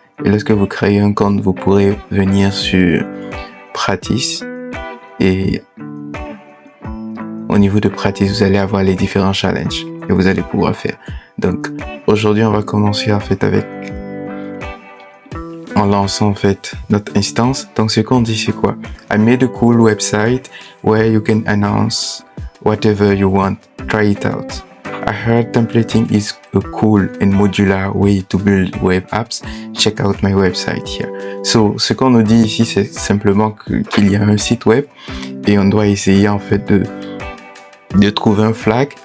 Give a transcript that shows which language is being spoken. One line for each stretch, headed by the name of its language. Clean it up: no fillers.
French: Et lorsque vous créez un compte, vous pourrez venir sur Practice, et au niveau de Practice, vous allez avoir les différents challenges et vous allez pouvoir faire. Donc aujourd'hui, on va commencer en fait en lançant en fait notre instance. Donc ce qu'on dit, c'est quoi?
English: I made a cool website where you can announce whatever you want. Try it out. I heard templating is a cool and modular way to build web apps. Check out my website here.
French: So, ce qu'on nous dit ici, c'est simplement qu'il y a un site web et on doit essayer en fait de trouver un flag.